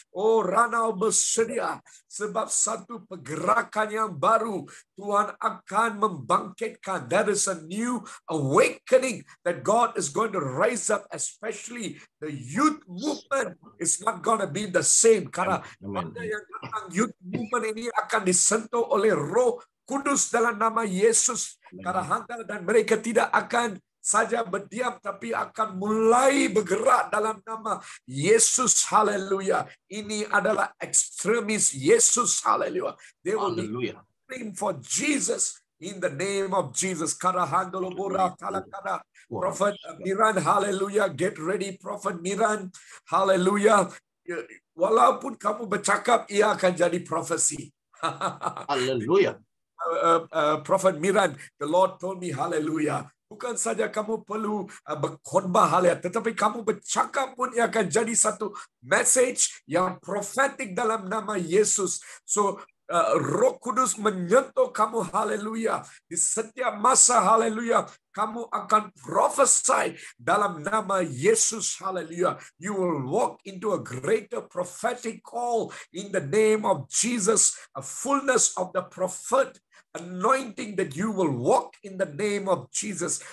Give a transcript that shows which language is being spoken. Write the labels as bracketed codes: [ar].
[ms] Oh, ranau bersedia sebab satu pergerakan yang baru Tuhan akan membangkitkan. [en] There is a new awakening that God is going to raise up, especially the youth movement is not going to be the same. [ms] Karena pada yang datang youth movement ini akan disentuh oleh Roh Kudus dalam nama Yesus. Dan mereka tidak akan saja berdiam, tapi akan mulai bergerak dalam nama Yesus, haleluya. Ini adalah ekstremis Yesus, haleluya. [en] They will be praying for Jesus in the name of Jesus. Prophet Miran, haleluya, get ready, Prophet Miran, haleluya. [ms] Walaupun kamu bercakap, ia akan jadi profesi. Haleluya. Prophet Miran, [en] the Lord told me, [ms] haleluya, bukan saja kamu perlu berkhotbah haleluya, tetapi kamu bercakap pun ia akan jadi satu message yang prophetic dalam nama Yesus. So Roh Kudus menyentuh kamu, haleluya. Di setiap masa, haleluya, kamu akan prophesy dalam nama Yesus, haleluya. [en] You will walk into a greater prophetic call in the name of Jesus, a fullness of the prophet anointing that you will walk in the name of Jesus.